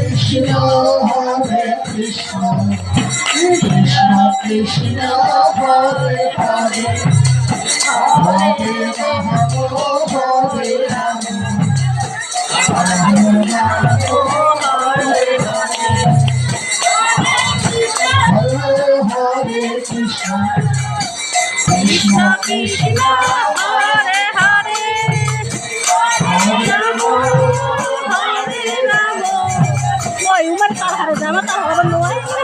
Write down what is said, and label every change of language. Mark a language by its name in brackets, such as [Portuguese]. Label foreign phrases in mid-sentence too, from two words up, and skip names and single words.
[Sanskrit] কৃষ্ণ হরে কৃষ্ণ কৃষ্ণ কৃষ্ণ হরে হরে হরে রাম হরে রাম রাম রাম হরে হরে হরে হরে কৃষ্ণ কৃষ্ণ কৃষ্ণ হরে হরে হরে রাম হরে রাম [Malay] Woi, umar tak harus sama tak orang luar.